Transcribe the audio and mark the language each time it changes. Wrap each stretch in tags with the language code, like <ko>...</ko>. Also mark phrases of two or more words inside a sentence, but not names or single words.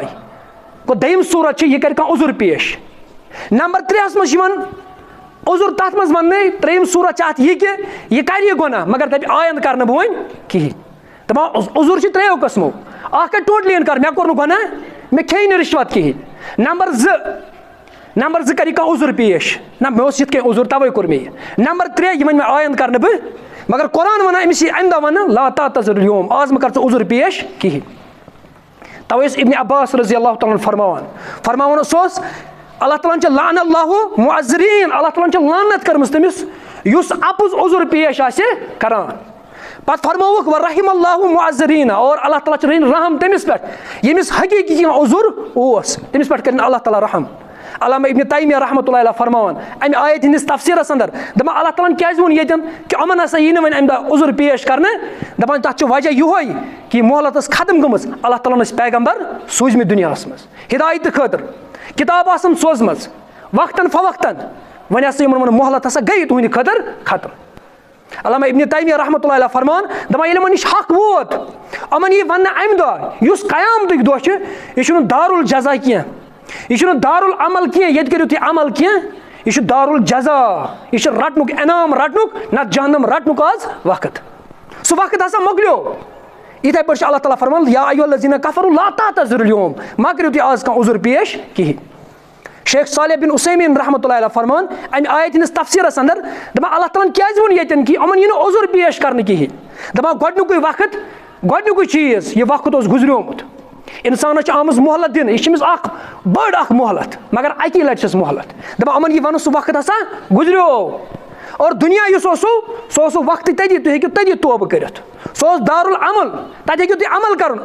<ks>گوٚو دوٚیِم صوٗرت چھِ, یہِ کرِ کانٛہہ عذر پیش. نمبر 3 منٛز چھِ یِوان عذر تَتھ منٛز وَننہٕ, 3 صوٗرت چھِ اَتھ یہِ کہِ یہِ کرِ یہِ گۄناہ مگر دَپہِ آیندٕ کرنہٕ بہٕ وۄنۍ کِہینۍ. دَپان عذر چھِ 3 قٕسمو, اکھ کرِ ٹوٹلی اِنکار, مےٚ کوٚر نہٕ گۄناہ, مےٚ کھیٚیہِ نہٕ رِشوت کِہینۍ. نمبر 2 کرِ کانٛہہ عذر پیش, نہ مےٚ اوس یِتھ کٔنۍ عذر تَوَے کوٚر مےٚ یہِ. نمبر 3, یہِ وَنہِ مےٚ آیندٕ کرنہٕ بہٕ, مگر قرآن وَنان أمِس یی اَمہِ دۄہ وَننہٕ</ks> <ar>لا تعتذروا اليوم,</ar> <ks>آز مہٕ کر ژٕ عذر پیش کِہینۍ. تَوَے اوس ابن عباس رضی اللہ تعالیٰ فرماوان, سُہ اوس اللہ تعالیٰ چھِ</ks> <ar>لعن اللہ معذرین،</ar> <ks>اللہ تعالیٰ چھِ لعنت کٔرمٕژ تٔمِس یُس اَپُز عذر پیش آسہِ کران. پتہٕ فرمووُکھ</ks> <ar>ورحم اللہ معذریٖن،</ar> <ks>اور اللہ تعالیٰ چھِ رٔنۍ رحم تٔمِس پٮ۪ٹھ ییٚمِس حقیٖقی کینٛہہ عذر اوس، تٔمِس پٮ۪ٹھ کٔرِنۍ اللہ تعالیٰ رحم. علامہ ابن تیمیہ رحمۃ اللہ علیہ فرماوان اَمہِ آیت ہِنٛدِس تفسیٖرس انٛدر دَپان اللہ تعالیٰ ہن کیازِ ووٚن ییٚتٮ۪ن کہِ یِمن ہسا یی نہٕ وۄنۍ اَمہِ دۄہ عذر پیش کرنہٕ، دَپان تَتھ چھُ وجہ یِہوے کہِ مہلت ٲس ختم گٔمٕژ، اللہ تعالیٰ ہن ٲسۍ پیغمبر سوٗزمٕتۍ دُنیاہس منٛز ہدایتہٕ خٲطرٕ، کِتاب آسان سوزمٕژ وقتاً فوقتاً، وۄنۍ ہسا یِمن ووٚن مہلت ہسا گٔیے تُہنٛدِ خٲطرٕ ختم. علامہ ابن تیمیہ رحمۃ اللہ علیہ فرمان دَپان ییٚلہِ یِمن نِش حق ووت یِمن یی وننہٕ اَمہِ دۄہ یُس قیامتُک دۄہ چھُ یہِ چھُنہٕ دارالجزا کینٛہہ، یہِ چھُنہٕ دارالعمل کینٛہہ ییٚتہِ کٔرِو تُہۍ عمل کینٛہہ، یہِ چھُ دارالجزا، یہِ چھُ رٹنُک انعام رٹنُک نتہٕ جہنم رٹنُک آز وقت. سُہ وقت ہسا مۄکلیو. یِتھے پٲٹھۍ چھُ اللہ تعالیٰ فرمان</ks> <ar>یا ایھا الذین کفروا لا تعتذروا اليوم،</ar> <ks>ما کٔرِو تُہۍ آز کانٛہہ عذر پیش کِہینۍ. شیخ صالح بن عثیمین رحمۃ اللہ علیہ فرمان اَمہِ آیت ہِنٛدِس تفسیٖرس انٛدر دَپان اللہ تعالیٰ ہن کیازِ ووٚن ییٚتٮ۪ن کہِ یِمن یی نہٕ عذر پیش کرنہٕ کِہینۍ، دَپان گۄڈنیُکُے وقت گۄڈنیُکُے چیٖز یہِ وقت اوس گُزریومُت، اِنسانس چھِ آمٕژ مہلت دِنہٕ، یہِ چھِ أمِس اکھ بٔڑ اکھ مہلت، مگر اکی لٹہِ چھس مہلت. دَپان یِمن یی ونُن سُہ وقت ہسا گُزریو، اور دُنیا یُس اوسوٕ سُہ اوسوٕ وقتہٕ تٔتی، تُہۍ ہیٚکِو تٔتی توبہٕ کٔرِتھ، سُہ اوس دارالعمل، تتہِ ہیٚکِو تُہۍ عمل کرُن.</ks>